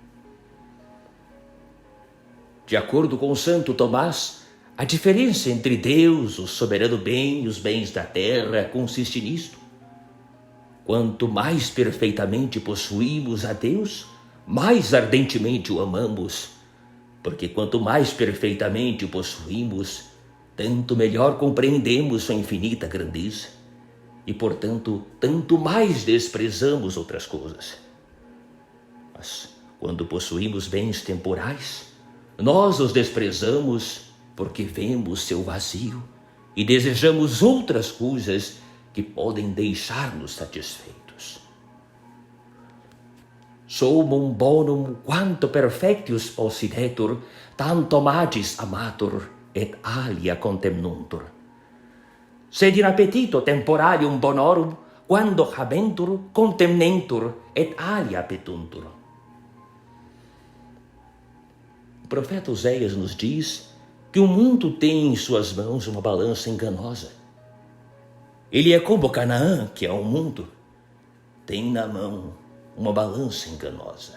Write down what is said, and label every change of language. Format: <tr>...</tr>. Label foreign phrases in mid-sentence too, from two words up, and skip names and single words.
<pt>De acordo com Santo Tomás, a diferença entre Deus, o soberano bem e os bens da terra consiste nisto: quanto mais perfeitamente possuímos a Deus, mais ardentemente o amamos, porque quanto mais perfeitamente o possuímos, tanto melhor compreendemos sua infinita grandeza e, portanto, tanto mais desprezamos outras coisas. Mas, quando possuímos bens temporais, nós os desprezamos porque vemos seu vazio e desejamos outras coisas que podem deixar-nos satisfeitos.</pt> <la>Sumum bonum quanto perfectius possidetur, tanto magis amatur et alia contemnuntur. Sed in appetito temporalium bonorum, quando habentur, contemnentur et alia petuntur.</la> <pt>O profeta Oséias nos diz que o mundo tem em suas mãos uma balança enganosa. Ele é como Canaã, que é o mundo, tem na mão uma balança enganosa.</pt>